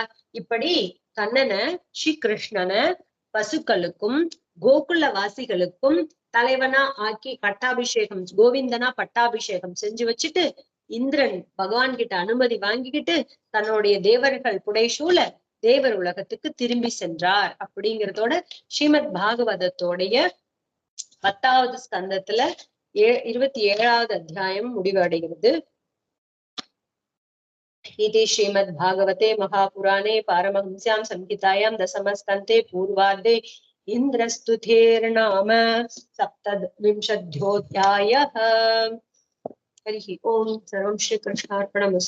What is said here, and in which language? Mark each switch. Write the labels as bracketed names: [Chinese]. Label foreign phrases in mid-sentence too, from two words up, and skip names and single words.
[Tamil] இப்படி கண்ணனை ஸ்ரீகிருஷ்ணனை பசுக்களுக்கும் கோகுலவாசிகளுக்கும் தலைவனா ஆக்கி பட்டாபிஷேகம் கோவிந்தனா பட்டாபிஷேகம் செஞ்சு வச்சுட்டு இந்திரன் பகவான் கிட்ட அனுமதி வாங்கிக்கிட்டு தன்னுடைய தேவர்கள் புடைசூழ தேவர் உலகத்துக்கு திரும்பி சென்றார். அப்படிங்கிறதோட ஸ்ரீமத் பாகவதத்தோடைய 10வது ஸ்கந்தத்துல 27வது அத்தியாயம் முடிவடைகிறது. [Sanskrit] इति श्रीमद्भागवते महापुराणे पारमहंस्यां संहितायां दशमस्कन्धे पूर्वार्धे इन्द्रस्तुतेर्नाम 27ोऽध्यायः. हरिः ओम्. सर्वं श्रीकृष्णार्पणमस्तु.